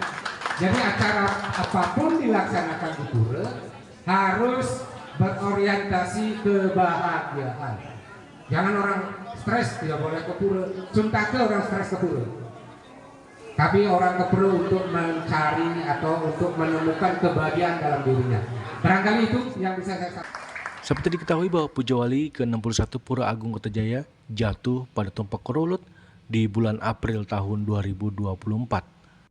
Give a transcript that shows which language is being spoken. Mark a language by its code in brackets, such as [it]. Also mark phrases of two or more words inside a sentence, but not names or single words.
[id] Jadi acara apapun dilaksanakan di pura harus berorientasi kebahagiaan. Jangan orang stres tidak boleh ke pura. Sumpah ke orang stres ke pura. Tapi orang ke pura untuk mencari atau untuk menemukan kebahagiaan dalam dirinya. Barangkali itu yang bisa saya sampaikan. Seperti diketahui bahwa Puja Wali ke-61 Pura Agung Kertajaya jatuh pada tumpak Kerulut di bulan April tahun 2024.